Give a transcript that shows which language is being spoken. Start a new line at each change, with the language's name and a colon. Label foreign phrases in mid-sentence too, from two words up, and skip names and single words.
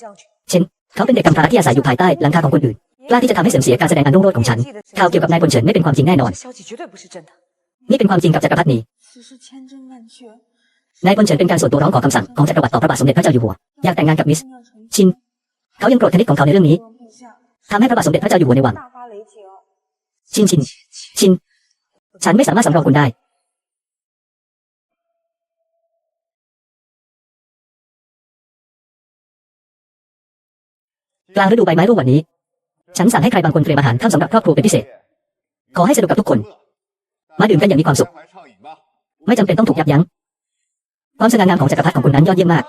Thai: เช่น เขาเป็นเด็กกำพร้าที่อาศัยอยู่ภายใต้หลังคาของคนอื่น กล้าที่จะทำให้เสื่อมเสียการแสดงอันรุ่งโรจน์ของฉัน ข่าวเกี่ยวกับนายพลเฉินไม่เป็นความจริงแน่นอน
Chinese: 消息绝对不是真的。
Thai: นี่เป็นความจริงกับจักรพรรดินี
Chinese: 此事千真万确。
Thai: นายพลเฉินเป็นการส่วนตัวร้องขอคำสั่งของจักรวรรดิต่อพระบาทสมเด็จพระเจ้าอยู่หัว อยากแต่งงานกับมิส ชิน เขายังโกรธคณิตของเขาในเรื่องนี้ ทำให้พระบาทสมเด็จพระเจ้าอยู่หัวในวัง
Chinese: 大发雷霆。
Thai: ชิน ฉันไม่สามารถสำรองคุณได้ กลางฤดูใบไม้ร่วงวันนี้ ฉันสั่งให้ใครบางคนเตรียมอาหารข้ามสำหรับครอบครัวเป็นพิเศษ ขอให้สนุกกับทุกคน มาดื่มกันอย่างมีความสุข
Chinese: 来畅饮吧
Thai: ไม่จำเป็นต้องถูกยับยั้ง ความสง่างามของจักรพรรดิของคุณนั้นยอดเยี่ยมมาก